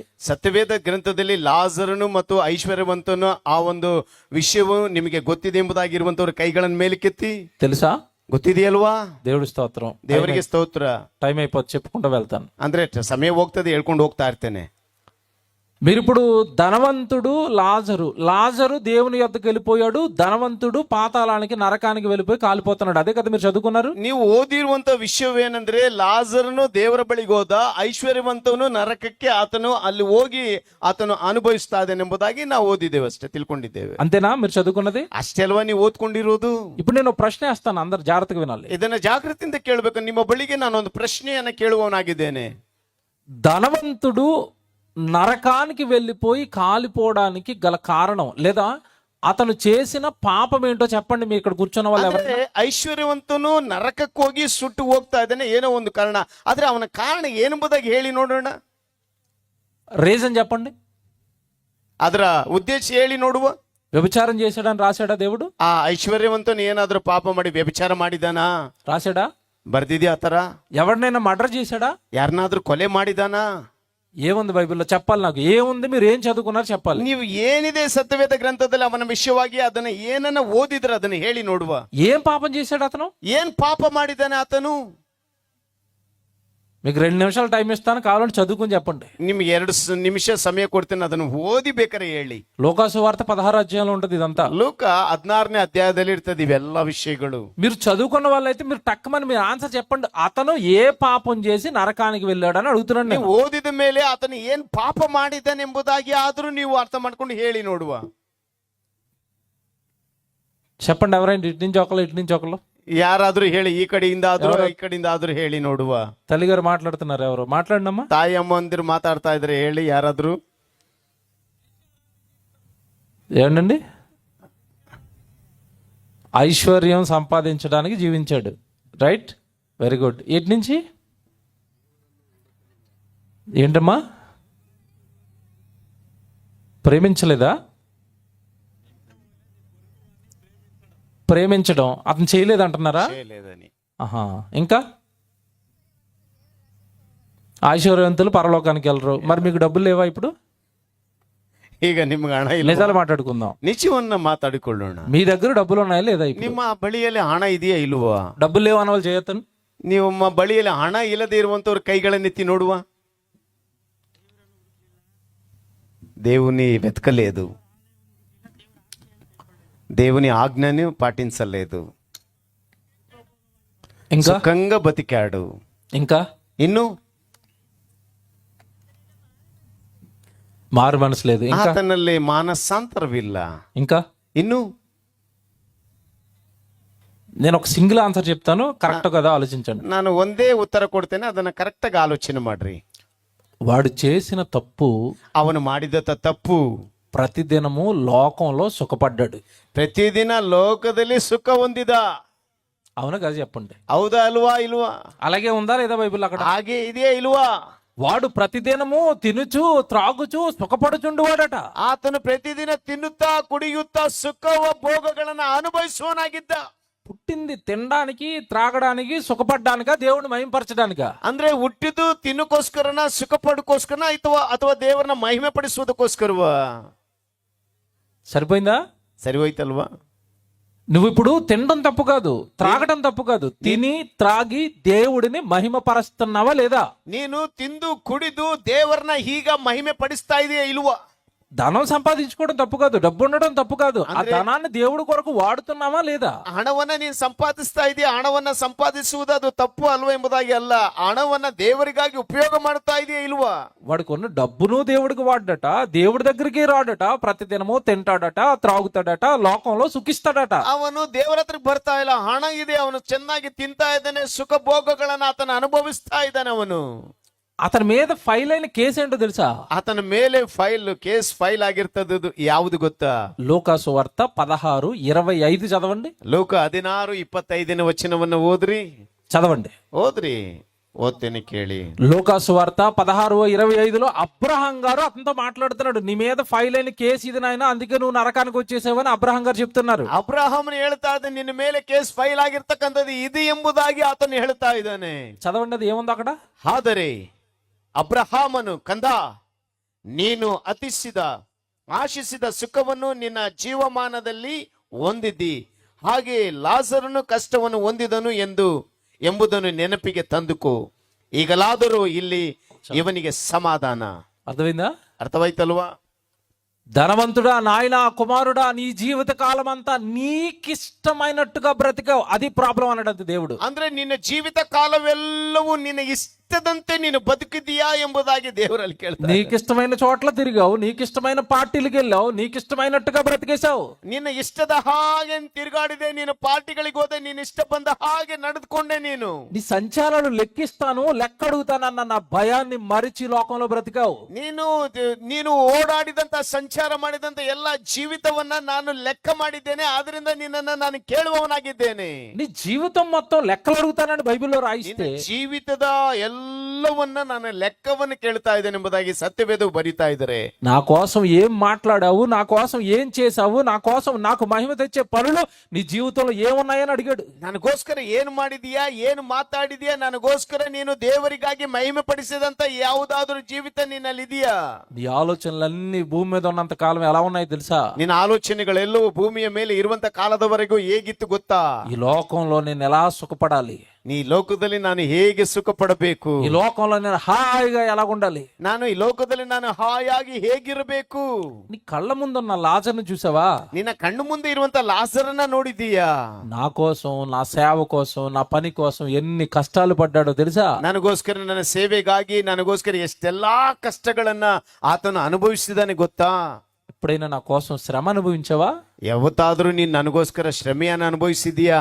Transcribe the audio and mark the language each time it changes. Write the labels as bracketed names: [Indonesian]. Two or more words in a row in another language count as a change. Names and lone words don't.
[Kannada] ಸತ್ಯವೇದ ಗ್ರಂಥದಲ್ಲಿ ಲಾಜರನು ಮತ್ತು ಐಶ್ವರ್ಯವಂತನು ಆ ಒಂದು ವಿಷಯವು ನಿಮಗೆ ಗೊತ್ತಿದೆ ಎಂಬುದಾಗಿರುವಂತವ್ರ ಕೈಗಳನ್ನು ಮೇಲಕ್ಕೆತ್ತಿ. [Telugu] తెలుసా? [Kannada] ಗೊತ್ತಿದೆಯಲ್ವಾ? [Telugu] దేవుడి స్తోత్రం. [Kannada] ದೇವರಿಗೆ ಸ್ತೋತ್ರ. [Telugu] టైం అయిపోతే చెప్పుకుంటూ వెళ్తాను. [Kannada] ಅಂದ್ರೆ ಸಮಯ ಹೋಗ್ತದೆ, ಹೇಳ್ಕೊಂಡು ಹೋಗ್ತಾ ಇರ್ತೇನೆ. [Telugu] మీరు ఇప్పుడు ధనవంతుడు, లాజరు దేవుని యొద్దకు వెళ్ళిపోయాడు, ధనవంతుడు పాతాళానికి నరకానికి వెళ్ళిపోయి కాలిపోతున్నాడు. అదే కదా మీరు చదువుకున్నారు. [Kannada] ನೀವು ಓದಿರುವಂತ ವಿಷಯವೇನೆಂದ್ರೆ, ಲಾಜರನು ದೇವರ ಬಳಿಗೆ ಹೋದ, ಐಶ್ವರ್ಯವಂತವನು ನರಕಕ್ಕೆ ಆತನು ಅಲ್ಲಿ ಹೋಗಿ ಆತನು ಅನುಭವಿಸ್ತಾ ಇದ್ದಾನೆಂಬುದಾಗಿ ನಾವು ಓದಿದ್ದೇವೆ, ಅಷ್ಟೇ ತಿಳ್ಕೊಂಡಿದ್ದೇವೆ. [Telugu] అంతేనా మీరు చదువుకున్నది? [Kannada] ಅಷ್ಟೇ ಅಲ್ವಾ ನೀವು ಓದ್ಕೊಂಡಿರೋದು? [Telugu] ఇప్పుడు నేను ప్రశ్న వేస్తాను, అందరు జాగ్రత్తగా వినాలి. [Kannada] ಇದನ್ನ ಜಾಗೃತಿಯಿಂದ ಕೇಳಬೇಕು. ನಿಮ್ಮ ಬಳಿಗೆ ನಾನೊಂದು ಪ್ರಶ್ನೆಯನ್ನ ಕೇಳುವವನಾಗಿದ್ದೇನೆ. [Telugu] ధనవంతుడు నరకానికి వెళ్ళిపోయి కాలిపోవడానికి గల కారణం లేదా అతను చేసిన పాపం ఏంటో చెప్పండి. మీ ఇక్కడ కూర్చున్న వాళ్ళు ఎవరు? [Kannada] ಐಶ್ವರ್ಯವಂತನು ನರಕಕ್ಕೆ ಹೋಗಿ ಸುಟ್ಟು ಹೋಗ್ತಾ ಇದ್ದಾನೆ, ಏನೋ ಒಂದು ಕಾರಣ. ಆದ್ರೆ ಅವನ ಕಾರಣ ಏನೆಂಬುದಾಗಿ ಹೇಳಿ ನೋಡೋಣ. [Telugu] రీజన్ చెప్పండి. [Kannada] ಅದರ ಉದ್ದೇಶ ಹೇಳಿ ನೋಡುವ. [Telugu] వ్యభిచారం చేశాడని రాశాడా దేవుడు? [Kannada] ಆ ಐಶ್ವರ್ಯವಂತನು ಏನಾದ್ರೂ ಪಾಪ ಮಾಡಿ ವ್ಯಭಿಚಾರ ಮಾಡಿದಾನಾ? [Telugu] రాశాడా? [Kannada] ಬರ್ದಿದ್ಯಾ ಆತರ? [Telugu] ఎవరినైనా మర్డర్ చేశాడా? [Kannada] ಯಾರನ್ನಾದ್ರೂ ಕೊಲೆ ಮಾಡಿದಾನಾ? [Telugu] ఏముంది బైబిల్లో చెప్పాలి. నాకు ఏముంది, మీరు ఏం చదువుకున్నారు చెప్పాలి. [Kannada] ನೀವು ಏನಿದೆ ಸತ್ಯವೇದ ಗ್ರಂಥದಲ್ಲಿ ಅವನ ವಿಷಯವಾಗಿ ಅದನ್ನ ಏನನ್ನ ಓದಿದ್ರೆ ಅದನ್ನ ಹೇಳಿ ನೋಡುವ. [Telugu] ఏం పాపం చేశాడు అతను? [Kannada] ಏನ್ ಪಾಪ ಮಾಡಿದಾನೆ ಆತನು? [Telugu] మీకు 2 నిమిషాలు టైం ఇస్తాను, కావాలంటే చదువుకుని చెప్పండి. [Kannada] ನಿಮ್ಗೆ 2 ನಿಮಿಷ ಸಮಯ ಕೊಡ್ತೇನೆ, ಅದನ್ನು ಓದಿ ಬೇಕಾರೆ ಹೇಳಿ. [Telugu] లోకాసు వార్త 16 అధ్యాయంలో ఉంటుంది ఇదంతా. [Kannada] ಲೂಕ 16ನೇ ಅಧ್ಯಾಯದಲ್ಲಿ ಇರ್ತದೆ ಇವೆಲ್ಲ ವಿಷಯಗಳು. [Telugu] మీరు చదువుకున్న వాళ్ళైతే మీరు టక్కమని మీరు ఆన్సర్ చెప్పండి. అతను ఏ పాపం చేసి నరకానికి వెళ్ళాడని అడుగుతున్నాను నేను. [Kannada] ನೀವು ಓದಿದ ಮೇಲೆ ಆತನು ಏನ್ ಪಾಪ ಮಾಡಿದ್ದಾನೆ ಎಂಬುದಾಗಿ ಆದ್ರೂ ನೀವು ಅರ್ಥ ಮಾಡ್ಕೊಂಡು ಹೇಳಿ ನೋಡುವ. [Telugu] చెప్పండి, ఎవరైనా ఇటు నుంచి ఒకళ్ళు ఇటు నుంచి ఒకళ్ళు [Kannada] ಯಾರಾದ್ರೂ ಹೇಳಿ, ಈ ಕಡೆಯಿಂದ ಆದ್ರೂ ಈ ಕಡೆಯಿಂದ ಆದ್ರೂ ಹೇಳಿ ನೋಡುವ. [Telugu] తల్లిగారు మాట్లాడుతున్నారు, ఎవరు మాట్లాడినమ్మా? [Kannada] ತಾಯಿ ಅಮ್ಮಂದಿರು ಮಾತಾಡ್ತಾ ಇದ್ರೆ ಹೇಳಿ ಯಾರಾದ್ರೂ. [Telugu] ఏమండి? ఐశ్వర్యం సంపాదించడానికి జీవించాడు, రైట్? [English] very good. [Telugu] ఇటు నుంచి ఏంటమ్మా? ప్రేమించలేదా? ప్రేమించడం అతను చేయలేదంటున్నారా? ఆహా. ఇంకా ఐశ్వర్యవంతులు పరలోకానికి వెళ్ళరు. మరి మీకు డబ్బులు లేవా ఇప్పుడు? [Kannada] ಈಗ ನಿಮ್ಗೆ ಹಣ ಇಲ್ಲ, [Telugu] నిజాలు మాట్లాడుకుందాం. [Kannada] ನಿಜವನ್ನ ಮಾತಾಡಿಕೊಳ್ಳೋಣ. [Telugu] మీ దగ్గర డబ్బులు ఉన్నాయా లేదా? ఇప్పుడు [Kannada] ನಿಮ್ಮ ಬಳಿಯಲ್ಲಿ ಹಣ ಇದೆಯಾ ಇಲ್ವಾ? [Telugu] డబ్బులు లేవు అన్న వాళ్ళు చేయొద్దని. [Kannada] ನಿಮ್ಮ ಬಳಿಯಲ್ಲಿ ಹಣ ಇಲ್ಲದೆ ಇರುವಂತವ್ರ ಕೈಗಳನ್ನೆತ್ತಿ ನೋಡುವ. [Telugu] దేవుని వెతకలేదు, దేవుని ఆజ్ఞని పాటించలేదు, ఇంకా సుఖంగా బతికాడు. ఇంకా [Kannada] ఇನ್ನು [Telugu] మారు మనసు లేదు. ఇంకా [Kannada] ಆತನಲ್ಲಿ ಮಾನಸಾಂತರವಿಲ್ಲ. [Telugu] ఇంకా [Kannada] ಇನ್ನು [Telugu] నేను ఒక [English] single answer [Telugu] చెప్తాను, కరెక్ట్ కదా ఆలోచించండి. [Kannada] ನಾನು ಒಂದೇ ಉತ್ತರ ಕೊಡ್ತೇನೆ, ಅದನ್ನ ಕರೆಕ್ಟ್ ಆಗಿ ಆಲೋಚನೆ ಮಾಡ್ರಿ. [Telugu] వాడు చేసిన తప్పు, [Kannada] ಅವನು ಮಾಡಿದ ತಪ್ಪು, [Telugu] ప్రతిదినము లోకంలో సుఖపడ్డాడు. [Kannada] ಪ್ರತಿದಿನ ಲೋಕದಲ್ಲಿ ಸುಖ ಹೊಂದಿದ. [Telugu] అవునా కదా చెప్పండి. [Kannada] ಹೌದಾ ಅಲ್ವಾ ಇಲ್ವಾ? [Telugu] అలాగే ఉందా లేదా బైబిల్ అక్కడ? [Kannada] ಹಾಗೆ ಇದೆಯಾ ಇಲ್ವಾ? [Telugu] వాడు ప్రతిదినము తినుచు త్రాగుచు సుఖపడుచుండువాడట. [Kannada] ಆತನು ಪ್ರತಿದಿನ ತಿನ್ನುತ್ತಾ ಕುಡಿಯುತ್ತಾ ಸುಖ ಭೋಗಗಳನ್ನ ಅನುಭವಿಸುವನಾಗಿದ್ದ. [Telugu] పుట్టింది తినడానికి, త్రాగడానికి, సుఖపడ్డానికా, దేవుని మహిమపరచడానికా? [Kannada] ಅಂದ್ರೆ ಹುಟ್ಟಿದ್ದು ತಿನ್ನಕ್ಕೋಸ್ಕರನ, ಸುಖ ಪಡಕೋಸ್ಕರನ, ಅಥವಾ ದೇವರನ್ನ ಮಹಿಮೆ ಪಡಿಸುವುದಕ್ಕೋಸ್ಕರವ? [Telugu] సరిపోయిందా? [Kannada] ಸರಿ ಹೋಯ್ತಲ್ವಾ? [Telugu] నువ్వు ఇప్పుడు తినడం తప్పు కాదు, త్రాగడం తప్పు కాదు. తిని త్రాగి దేవుడిని మహిమపరుస్తున్నావా లేదా? [Kannada] ನೀನು ತಿಂದು ಕುಡಿದು ದೇವರನ್ನ ಈಗ ಮಹಿಮೆ ಪಡಿಸ್ತಾ ಇದೆಯಾ ಇಲ್ವಾ? [Telugu] ధనం సంపాదించుకోవడం తప్పు కాదు, డబ్బు ఉండడం తప్పు కాదు. ఆ ధనాన్ని దేవుడి కొరకు వాడుతున్నావా లేదా? [Kannada] ಹಣವನ್ನ ನೀನು ಸಂಪಾದಿಸ್ತಾ ಇದೆಯಾ? ಹಣವನ್ನ ಸಂಪಾದಿಸುವುದು ಅದು ತಪ್ಪು ಅಲ್ವಾ ಎಂಬುದಾಗಿ ಅಲ್ಲ, ಹಣವನ್ನ ದೇವರಿಗಾಗಿ ಉಪಯೋಗ ಮಾಡ್ತಾ ಇದೆಯಾ ಇಲ್ವಾ? [Telugu] వాడికి ఉన్న డబ్బును దేవుడికి వాడట, దేవుడి దగ్గరికి రాడట, ప్రతిదినము తింటాడట, త్రాగుతాడట, లోకంలో సుఖిస్తాడట. [Kannada] ಅವನು ದೇವರ ಹತ್ರಕ್ಕೆ ಬರ್ತಾ ಇಲ್ಲ, ಹಣ ಇದೆ, ಅವನು ಚೆನ್ನಾಗಿ ತಿಂತಾ ಇದ್ದಾನೆ, ಸುಖ ಭೋಗಗಳನ್ನ ಆತನ ಅನುಭವಿಸ್ತಾ ಇದ್ದಾನೆ. ಅವನು [Telugu] అతని మీద ఫైల్ అయిన కేసు ఏంటో తెలుసా? [Kannada] ಆತನ ಮೇಲೆ [English] case file [Kannada] ಆಗಿರ್ತದ್ದು ಯಾವುದು ಗೊತ್ತಾ? [Telugu] లూకాసు వార్త 16:25 చదవండి. [Kannada] ಲೋಕ 16:25 ವಚನವನ್ನು ಓದ್ರಿ. [Telugu] చదవండి. [Kannada] ಓದ್ರಿ. ఓద్తేనే ಕೇಳಿ. [Telugu] లూకాసు వార్త 16:25లో అబ్రహాం గారు అతనితో మాట్లాడుతున్నాడు. నీ మీద ఫైల్ అయిన కేసు ఇది నాయన, అందుకే నువ్వు నరకానికి వచ్చేసావని అబ్రహాం గారు చెప్తున్నారు. [Kannada] ಅಬ್ರಹಾಮನು ಹೇಳ್ತಾ ಇದ್ದಾನೆ, ನಿನ್ನ ಮೇಲೆ [English] case file [Kannada] ಆಗಿರ್ತಕ್ಕಂಥದ್ದು ಇದು ಎಂಬುದಾಗಿ ಆತನು ಹೇಳ್ತಾ ಇದ್ದಾನೆ. [Telugu] చదవండి, అది ఏముంది అక్కడ? [Kannada] ಆದರೆ ಅಬ್ರಹಾಮನು, ಕಂದ, ನೀನು ಆಶಿಸಿದ ಸುಖವನ್ನು ನಿನ್ನ ಜೀವಮಾನದಲ್ಲಿ ಹೊಂದಿದ್ದಿ, ಹಾಗೆ ಲಾಜರನು ಕಷ್ಟವನ್ನು ಹೊಂದಿದನು ಎಂಬುದನ್ನು ನೆನಪಿಗೆ ತಂದುಕೋ. ಈಗಲಾದರೂ ಇಲ್ಲಿ ಇವನಿಗೆ ಸಮಾಧಾನ. [Telugu] అర్థమైందా? [Kannada] ಅರ್ಥವಾಯ್ತಲ್ವಾ? [Telugu] ధనవంతుడా, నాయనా, కుమారుడా, నీ జీవిత కాలం అంతా నీకిష్టమైనట్టుగా బ్రతికావు, అది ప్రాబ్లం అన్నాడు దేవుడు. [Kannada] ಅಂದ್ರೆ ನಿನ್ನ ಜೀವಿತ ಕಾಲವೆಲ್ಲವೂ ನಿನ್ನ ಇಷ್ಟದಂತೆ ನೀನು ಬದುಕಿದೀಯಾ ಎಂಬುದಾಗಿ ದೇವರಲ್ಲಿ ಕೇಳ್ತಾರೆ. [Telugu] నీకిష్టమైన చోట్ల తిరిగావు, నీకిష్టమైన పార్టీలకు వెళ్ళావు, నీకిష్టమైనట్టుగా బ్రతికేశావు. [Kannada] ನಿನ್ನ ಇಷ್ಟದ ಹಾಗೆ ತಿರುಗಾಡಿದೆ, ನೀನು ಪಾರ್ಟಿಗಳಿಗೆ ಹೋದೆ, ನೀನು ಇಷ್ಟ ಬಂದ ಹಾಗೆ ನಡೆದುಕೊಂಡೆ. ನೀನು [Telugu] నీ సంచారాలు లెక్కిస్తాను, లెక్క అడుగుతానన్న నా భయాన్ని మరిచి లోకంలో బ్రతికావు. [Kannada] ನೀನು ಓಡಾಡಿದಂತ ಸಂಚಾರ ಮಾಡಿದಂತ ಎಲ್ಲ ಜೀವಿತವನ್ನ ನಾನು ಲೆಕ್ಕ ಮಾಡಿದ್ದೇನೆ, ಆದ್ರಿಂದ ನಿನ್ನನ್ನ ನಾನು ಕೇಳುವವನಾಗಿದ್ದೇನೆ. [Telugu] నీ జీవితం మొత్తం లెక్కలు అడుగుతానని బైబిల్లో రాయిస్తే, [Kannada] ಜೀವಿತದ ಎಲ್ಲವನ್ನ ನಾನು ಲೆಕ್ಕವನ್ನು ಕೇಳ್ತಾ ಇದ್ದೇನೆ ಎಂಬುದಾಗಿ ಸತ್ಯವೇದವು ಬರೀತಾ ಇದ್ದಾರೆ. [Telugu] నా కోసం ఏం మాట్లాడావు, నా కోసం ఏం చేశావు, నా కోసం నాకు మహిమ తెచ్చే పనులు నీ జీవితంలో ఏమున్నాయని అడిగాడు. [Kannada] ನನಗೋಸ್ಕರ ಏನು ಮಾಡಿದೀಯಾ, ಏನು ಮಾತಾಡಿದೀಯಾ, ನನಗೋಸ್ಕರ ನೀನು ದೇವರಿಗಾಗಿ ಮಹಿಮೆ ಪಡಿಸಿದಂತ ಯಾವುದಾದ್ರೂ ಜೀವಿತ ನಿನ್ನಲ್ಲಿ ಇದೆಯಾ? [Telugu] నీ ఆలోచనలన్నీ భూమి మీద ఉన్నంత కాలం ఎలా ఉన్నాయి తెలుసా? [Kannada] ನಿನ್ನ ಆಲೋಚನೆಗಳೆಲ್ಲವೂ ಭೂಮಿಯ ಮೇಲೆ ಇರುವಂತ ಕಾಲದವರೆಗೂ ಹೇಗಿತ್ತು ಗೊತ್ತಾ? [Telugu] ఈ లోకంలో నేను ఎలా సుఖపడాలి, [Kannada] ನೀ ಲೋಕದಲ್ಲಿ ನಾನು ಹೇಗೆ ಸುಖ ಪಡಬೇಕು, [Telugu] ఈ లోకంలో నేను హాయిగా ఎలా ఉండాలి, [Kannada] ನಾನು ಈ ಲೋಕದಲ್ಲಿ ನಾನು ಹಾಯಾಗಿ ಹೇಗಿರಬೇಕು. [Telugu] నీ కళ్ళ ముందున్న లాజర్ను చూసావా? [Kannada] ನಿನ್ನ ಕಣ್ಣು ಮುಂದೆ ಇರುವಂತ ಲಾಜರನ್ನ ನೋಡಿದೀಯಾ? [Telugu] నా కోసం, నా సేవ కోసం, నా పని కోసం ఎన్ని కష్టాలు పడ్డాడో తెలుసా? [Kannada] ನನಗೋಸ್ಕರ, ನನ್ನ ಸೇವೆಗಾಗಿ ನನಗೋಸ್ಕರ ಎಷ್ಟೆಲ್ಲಾ ಕಷ್ಟಗಳನ್ನ ಆತನು ಅನುಭವಿಸಿದಾನೆ ಗೊತ್ತಾ? [Telugu] ఎప్పుడైనా నా కోసం శ్రమ అనుభవించావా? [Kannada] ಯಾವತ್ತಾದ್ರೂ ನೀನ್ ನನಗೋಸ್ಕರ ಶ್ರಮೆಯನ್ನು ಅನುಭವಿಸಿದೀಯಾ?